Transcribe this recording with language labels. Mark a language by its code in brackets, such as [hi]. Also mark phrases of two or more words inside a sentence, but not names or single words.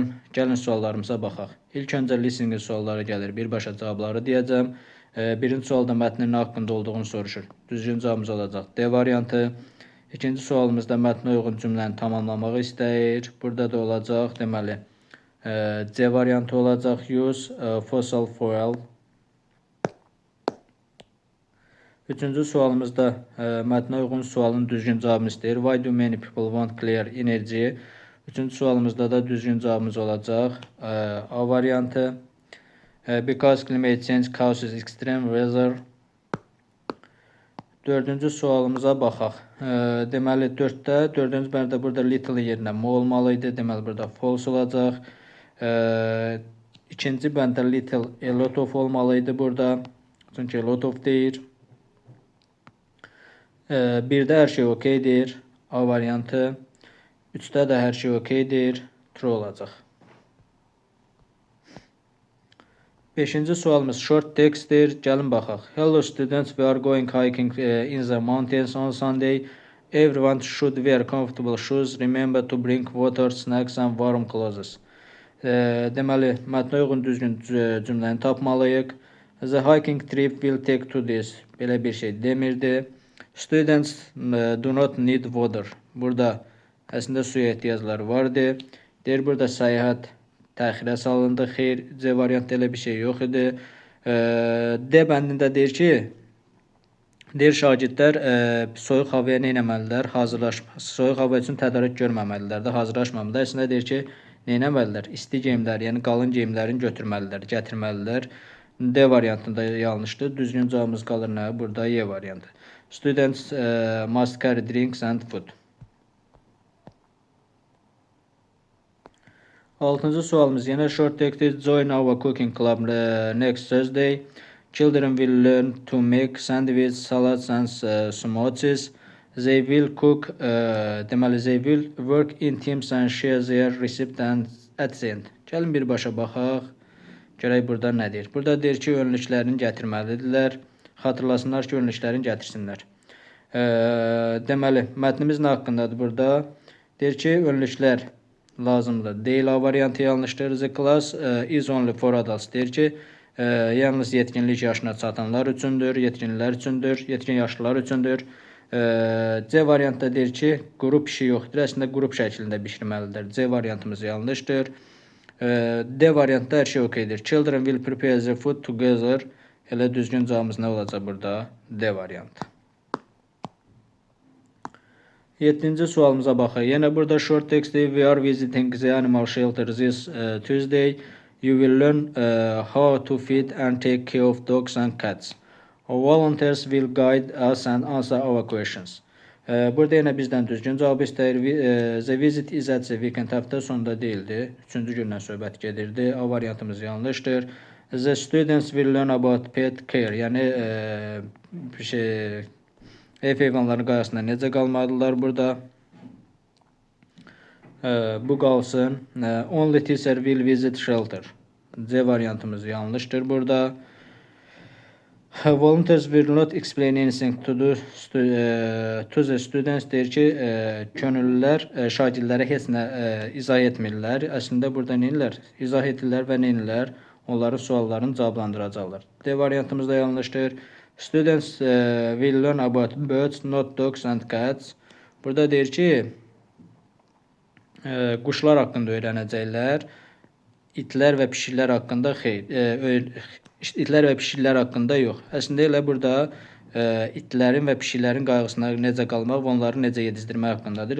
[az] Gəlin suallarımıza baxaq. İlk öncə listening sualları gəlir, birbaşa cavabları deyəcəm. Birinci sualda mətnin nə haqqında olduğunu soruşur. Düzgün cavabımız olacaq D variantı. İkinci sualımızda mətnə uyğun cümləni tamamlamağı istəyir. Burada da olacaq, deməli, C variantı olacaq. [en] Use fossil fuel. [az] Üçüncü sualımızda mətnə uyğun sualın düzgün cavabını istəyir. [en] Why do many people want clear energy? [az] Üçüncü sualımızda da düzgün cavabımız olacaq A variantı. [en] Because climate change causes extreme weather. [az] Dördüncü sualımıza baxaq. Deməli, 4-də, 4-cü bəndə burada little yerinə mo olmalıydı. Deməli, burada false olacaq. İkinci bəndə little, [en] a lot of [az] olmalıydı burada. Çünki [en] a lot of [az] deyir. Birdə hər şey okeydir. A variantı. 3-də də hər şey okeydir. True olacaq. 5-ci sualımız [en] short textdir. [az] Gəlin baxaq. [en] Hello students, we are going hiking in the mountains on Sunday. Everyone should wear comfortable shoes. Remember to bring water, snacks and warm clothes. [az] Deməli, mətnə uyğun düzgün cümləni tapmalıyıq. [en] The hiking trip will take 2 days. [az] Belə bir şey demirdi. [en] Students do not need water. [az] Burada əslində suya ehtiyacları vardı. Deyir, burada səyahət təxirə salındı. Xeyr, C variantı elə bir şey yox idi. D bəndində deyir ki, şagirdlər soyuq havaya nə etməlidirlər? Soyuq hava üçün tədarük görməməlidirlər də, hazırlaşmamalıdır. Əslində deyir ki, nə etməlidirlər? İsti geyimlər, yəni qalın geyimlərini götürməlidirlər, gətirməlidirlər. D variantında yanlışdır. Düzgün cavabımız qalır nə? Burada E variantı. [en] Students must carry drinks and food. [az] 6-cı sualımız yenə [en] short text. Join our cooking club next Thursday. Children will learn to make sandwiches, salads and smoothies. They will cook, [az] deməli, [en] they will work in teams and share their recipe and at the end. [az] Gəlin birbaşa baxaq. Görək burada nə deyir. Burada deyir ki, önlüklərini gətirməlidirlər. Xatırlasınlar ki, önlüklərini gətirsinlər. Deməli, mətnimiz nə haqqındadır burada? Deyir ki, önlüklər lazımdır. Deyil, A variantı yanlışdır. [en] The class is only for adults. [az] Deyir ki, yalnız yetkinlik yaşına çatanlar üçündür, yetkinlər üçündür, yetkin yaşlılar üçündür. C variantda deyir ki, qrup işi yoxdur. Əslində qrup şəklində bişirməlidir. C variantımız yanlışdır. D variantda hər şey okeydir. [en] Children will prepare the food together. [az] Elə düzgün cavabımız nə olacaq burada? D variantı. 7-ci sualımıza baxaq. Yenə burada [en] short textdir. We are visiting the animal shelter this Tuesday. You will learn how to feed and take care of dogs and cats. Our volunteers will guide us and answer our questions. [az] Burada yenə bizdən düzgün cavab istəyir. [en] The visit is at the weekend, [az] həftə sonunda deyildi. 3-cü gündən söhbət gedirdi. A variantımız yanlışdır. [en] The students will learn about pet care. [az] Yəni ev heyvanların qayğısında necə qalmalıdırlar burada. Bu qalsın. [en] Only teacher will visit shelter. [az] C variantımız yanlışdır burada. [en] Volunteers will not explain anything to the students. [az] Deyir ki, könüllülər şagirdlərə heç nə izah etmirlər. Əslində burada neyirlər? İzah edirlər və neyirlər? Onların suallarını cavablandıracaqlar. D variantımız da yanlışdır. [en] Students will learn about birds, not dogs and cats. [az] Burada deyir ki, quşlar haqqında öyrənəcəklər. İtlər və pişiklər haqqında xeyr. İtlər və pişiklər haqqında yox. Əslində elə burada itlərin və pişiklərin qayğısına necə qalmaq və onları necə yedizdirmək haqqındadır.